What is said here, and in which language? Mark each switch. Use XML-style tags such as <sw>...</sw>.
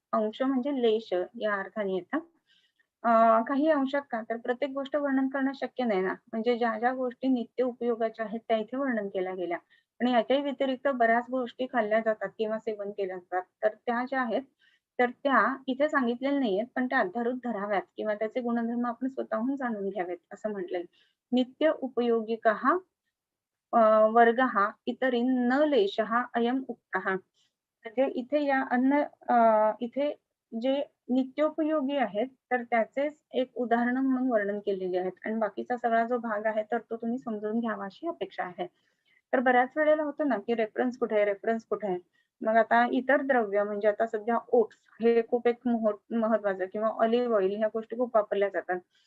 <mr>अंश म्हणजे लेश या अर्थाने येतं. काही अंशात का तर प्रत्येक गोष्ट वर्णन करणं शक्य नाही ना. म्हणजे ज्या गोष्टी नित्य उपयोगाच्या आहेत त्या इथे वर्णन केल्या गेल्या. आणि याच्याही व्यतिरिक्त बऱ्याच गोष्टी खाल्ल्या जातात किंवा सेवन केल्या जातात. तर त्या ज्या आहेत, तर त्या इथे सांगितलेल्या नाहीयेत, पण त्या अध्यारूत धराव्यात किंवा त्याचे गुणधर्म आपण स्वतःहून जाणून घ्यावेत असं म्हटलंय.</mr> <sa>नित्य उपयोगिकः वर्गः इतरिन् न लेशः अयम् उक्तः.</sa> <mr>म्हणजे इथे या इथे जे नित्योपयोगी आहेत, तर त्याचेच एक उदाहरण म्हणून वर्णन केलेले आहेत आणि बाकीचा सगळा जो भाग आहे, तर तो तुम्ही समजून घ्यावा अशी अपेक्षा आहे. तर बऱ्याच वेळेला होतं ना, की रेफरन्स कुठे आहे, रेफरन्स कुठे आहे? मग आता इतर द्रव्य म्हणजे आता सध्या ओट्स हे खूप एक महत्वाचं किंवा ऑलिव्ह ऑइल ह्या गोष्टी खूप वापरल्या जातात.</mr>